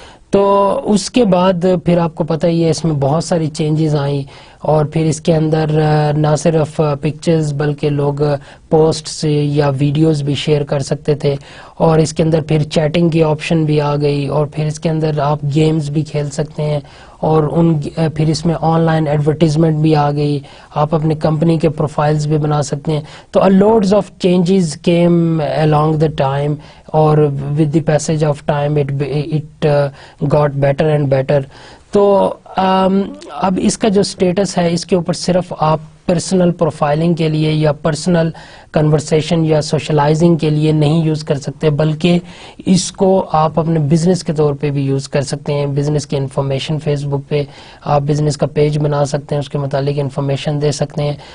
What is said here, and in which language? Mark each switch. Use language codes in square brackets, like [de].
[ur] تو اس کے بعد پھر آپ کو پتہ ہی ہے اس میں بہت ساری چینجز آئیں, اور پھر اس کے اندر نہ صرف پکچرز بلکہ لوگ پوسٹس یا ویڈیوز بھی شیئر کر سکتے تھے, اور اس کے اندر پھر چیٹنگ کی آپشن بھی آ گئی, اور پھر اس کے اندر آپ گیمز بھی کھیل سکتے ہیں, اور پھر اس میں آن لائن ایڈورٹیزمنٹ بھی آ گئی, آپ اپنی کمپنی کے پروفائلز بھی بنا سکتے ہیں. [en] تو loads of changes came along the time, اور with the passage of time it got better and better. [ur] تو اب اس کا جو سٹیٹس ہے اس کے اوپر صرف آپ پرسنل پروفائلنگ کے لیے یا پرسنل کنورسیشن یا سوشلائزنگ کے لیے نہیں یوز کر سکتے, بلکہ اس کو آپ اپنے بزنس کے طور پہ بھی یوز کر سکتے ہیں. بزنس کی انفارمیشن فیس بک پہ آپ بزنس کا پیج بنا سکتے ہیں, اس کے متعلق انفارمیشن دے سکتے ہیں.